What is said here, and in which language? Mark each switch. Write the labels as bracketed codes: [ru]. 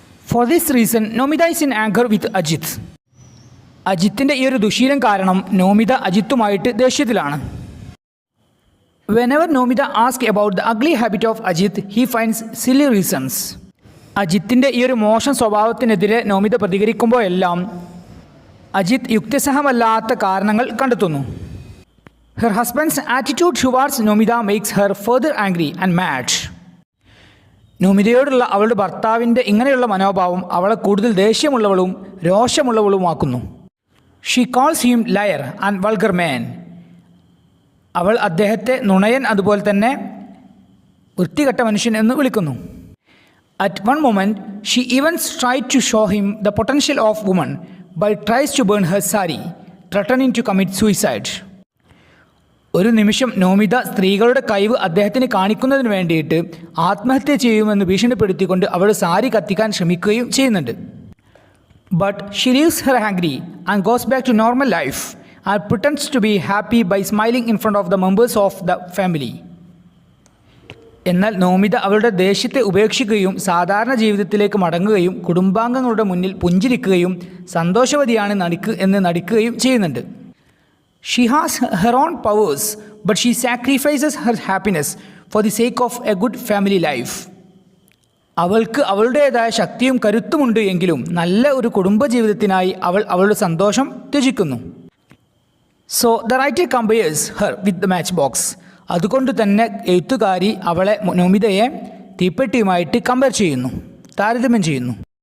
[en] For this reason Nomita is in anger with Ajith. [ml] അജിത്തിൻ്റെ ഈ ഒരു ദുശീലം കാരണം Nomita അജിത്തുമായിട്ട് ദേഷ്യത്തിലാണ്. [en] Whenever Nomita ask about the ugly habit of Ajith he finds silly reasons. [ml] അജിത്തിൻ്റെ ഈ ഒരു മോശം സ്വഭാവത്തിനെതിരെ നോമിത പ്രതികരിക്കുമ്പോഴെല്ലാം അജിത് യുക്തിസഹമല്ലാത്ത കാരണങ്ങൾ കണ്ടെത്തുന്നു. [en] Her husband's attitude towards Nomida makes her further angry and mad. [ml] നോമിതയോടുള്ള അവളുടെ ഭർത്താവിൻ്റെ ഇങ്ങനെയുള്ള മനോഭാവം അവളെ കൂടുതൽ ദേഷ്യമുള്ളവളും രോഷമുള്ളവളുമാക്കുന്നു. [en] She calls him liar and vulgar man. [ml] അവൾ അദ്ദേഹത്തെ നുണയൻ അതുപോലെ തന്നെ വൃത്തികെട്ട മനുഷ്യൻ എന്ന് വിളിക്കുന്നു. [en] At one moment she even tried to show him the potential of woman by tries to burn her sari threatening to commit suicide. [ml] ഒരു നിമിഷം നോമിത സ്ത്രീകളുടെ കഴിവ് അദ്ദേഹത്തിന് കാണിക്കുന്നതിന് വേണ്ടിയിട്ട് ആത്മഹത്യ ചെയ്യുമെന്ന് ഭീഷണിപ്പെടുത്തിക്കൊണ്ട് അവളുടെ സാരി കത്തിക്കാൻ ശ്രമിക്കുകയും ചെയ്യുന്നുണ്ട്. [en] But she leaves her angry and goes back to normal life and pretends to be happy by smiling in front of the members of the family. [ml] എന്നാൽ നോമിത അവളുടെ ദേഷ്യത്തെ ഉപേക്ഷിക്കുകയും സാധാരണ ജീവിതത്തിലേക്ക് മടങ്ങുകയും കുടുംബാംഗങ്ങളുടെ മുന്നിൽ പുഞ്ചിരിക്കുകയും സന്തോഷവതിയാണ് എന്ന് നടിക്കുകയും ചെയ്യുന്നുണ്ട്. [en] She has her own powers, but she sacrifices her happiness for the sake of a good family life. [ml] അവൾക്ക് അവളുടേതായ ശക്തിയും കരുത്തുമുണ്ട് എങ്കിലും നല്ല ഒരു കുടുംബജീവിതത്തിനായി അവൾ അവളുടെ സന്തോഷം ത്യജിക്കുന്നു. [en] So the writer compares her with the match box. [ml] അതുകൊണ്ട് തന്നെ എഴുത്തുകാരി അവളെ നോമിതയെ തീപ്പെട്ടിയുമായിട്ട് താരതമ്യം ചെയ്യുന്നു.